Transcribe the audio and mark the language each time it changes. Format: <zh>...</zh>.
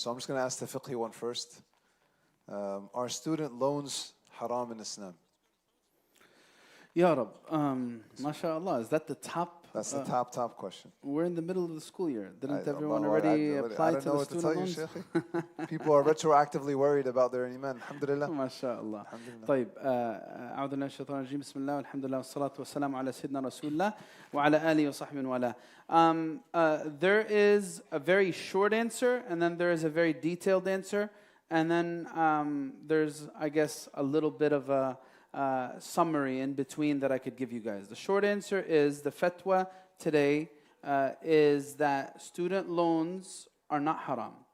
<en>So I'm just going to ask the fiqhi one first. Are student loans haram in Islam? Ya Rab, mashallah, is that the top? That's the top question. We're in the middle of the school year. Didn't everyone already apply to the student loans? People are retroactively worried about their iman. Alhamdulillah. MashaAllah.</en> <ar>طيب أعوذ بالله من الشيطان الرجيم بسم الله والحمد لله والصلاة والسلام على سيدنا رسول الله وعلى آله وصحبه وعلى.</ar> <en>There is a very short answer, and then there is a very detailed answer, and then there's, I guess, a little bit of a summary in between that I could give you guys. The short answer is the fatwa today is that student loans are not haram.</en>